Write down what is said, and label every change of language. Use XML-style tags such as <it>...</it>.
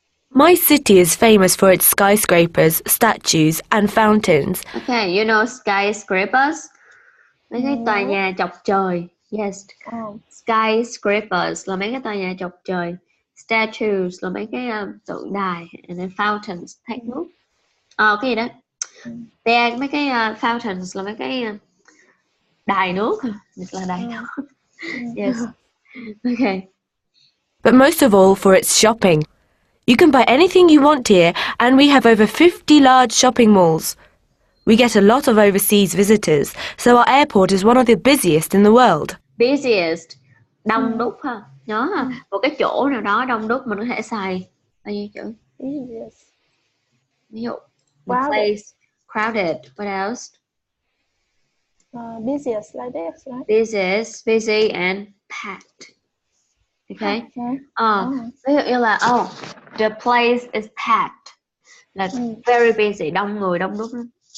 <en>My city is famous for its skyscrapers, statues and fountains. Okay, you know skyscrapers?</en> <vi>Mấy cái tòa nhà chọc trời.</vi> <en>Yes.</en> <vi>Skyscrapers là mấy cái tòa nhà chọc trời. Statues là mấy cái tượng đài.</vi> <en>And then</en> <vi>fountains, thác nước. Cái gì đó? Mấy cái fountains là mấy cái đài nước. Là đài nước. Yes. Okay.</vi> <en>But most of all for its shopping. You can buy anything you want here, and we have over 50 large shopping malls. We get a lot of overseas visitors, so our airport is one of the busiest in the world.</en> <vi>Busiest, đông đúc ha. Nhớ ha, một cái chỗ nào đó đông đúc mình có thể xài bao nhiêu chữ?</vi> <en>Busiest.</en> <vi>Ví dụ,</vi> <en>place, crowded, what else? Busiest like this, right? Busiest, busy and packed. Okay.</en> <vi>Ví dụ như là</vi> <en>the place is packed,</en> <vi>là</vi> <en>very busy,</en> <vi>đông người đông đúc lắm.</vi>